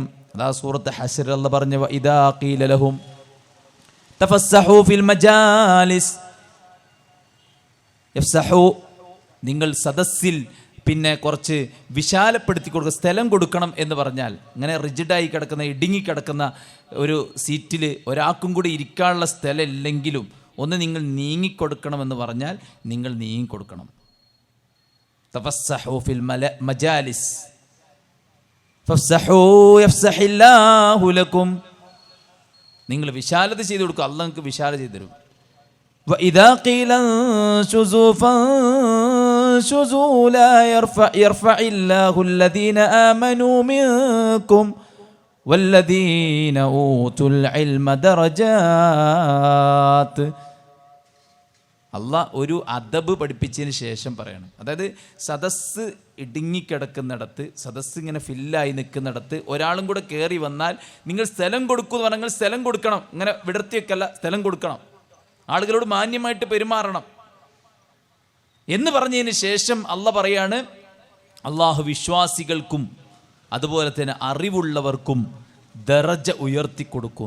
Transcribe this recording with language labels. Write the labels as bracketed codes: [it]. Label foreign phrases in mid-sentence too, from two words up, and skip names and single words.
[ml] അതാ സൂറത്ത് ഹശ്ർ അല്ലാഹ് പറഞ്ഞ [ar] إذا قيل لهم تفسحوا في المجالس يفسحوا, [ml] നിങ്ങൾ സദസ്സിൽ പിന്നെ കുറച്ച് വിശാലപ്പെടുത്തി കൊടുക്കുക, സ്ഥലം കൊടുക്കണം എന്ന് പറഞ്ഞാൽ, ഇങ്ങനെ റിജിഡായി കിടക്കുന്ന ഇടുങ്ങിക്കിടക്കുന്ന ഒരു സീറ്റിൽ ഒരാൾക്കും കൂടി ഇരിക്കാനുള്ള സ്ഥലം ഇല്ലെങ്കിലും ഒന്ന് നിങ്ങൾ നീങ്ങിക്കൊടുക്കണമെന്ന് പറഞ്ഞാൽ നിങ്ങൾ നീങ്ങിക്കൊടുക്കണം. [ar] تفسحوا في المجالس فافسحوا يفسح الله لكم. [ml] നിങ്ങൾ വിശാലത ചെയ്തു കൊടുക്കുക, അള്ളാഹ് നിങ്ങൾക്ക് വിശാലത ചെയ്തു തരും. [ar] وَإِذَا قِيلَ انشُزُوا فَانشُزُوا لَا يَرْفَعِ اللَّهُ الَّذِينَ آمَنُوا مِنكُمْ وَالَّذِينَ أُوتُوا الْعِلْمَ دَرَجَاتٍ. [ml] അള്ളാഹ് ഒരു അദബ് പഠിപ്പിച്ചതിന് ശേഷം പറയണം. അതായത് സദസ്സ് ഇടുങ്ങിക്കിടക്കുന്നിടത്ത്, സദസ്സ് ഇങ്ങനെ ഫില്ലായി നിൽക്കുന്നിടത്ത് ഒരാളും കൂടെ കയറി വന്നാൽ നിങ്ങൾ സ്ഥലം കൊടുക്കുമെന്ന് പറഞ്ഞാൽ സ്ഥലം കൊടുക്കണം. ഇങ്ങനെ വിടർത്തിയൊക്കെയല്ല, സ്ഥലം കൊടുക്കണം. ആളുകളോട് മാന്യമായിട്ട് പെരുമാറണം എന്ന് പറഞ്ഞതിന് ശേഷം അള്ളാഹ് പറയാണ്, അള്ളാഹു വിശ്വാസികൾക്കും അതുപോലെ തന്നെ അറിവുള്ളവർക്കും ദറജ ഉയർത്തിക്കൊടുക്കും.